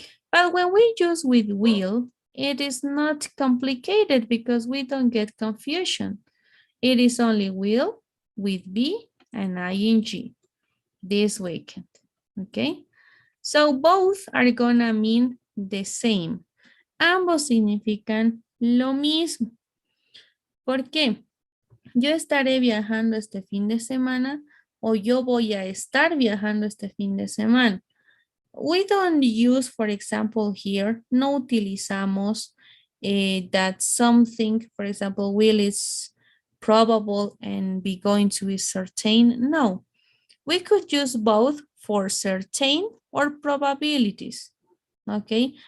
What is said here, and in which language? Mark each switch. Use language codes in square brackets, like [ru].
[en] But when we use with will, it is not complicated because we don't get confusion. It is only will with be and ing this weekend, okay? So both are gonna mean the same. [es] Ambos significan lo mismo. ¿Por qué? Yo estaré viajando este fin de semana o yo voy a estar viajando este fin de semana. [en] We don't use, for example, here, [es] no utilizamos [en] that something, for example, will is probable and be going to is certain. No, we could use both for certain or probabilities, okay?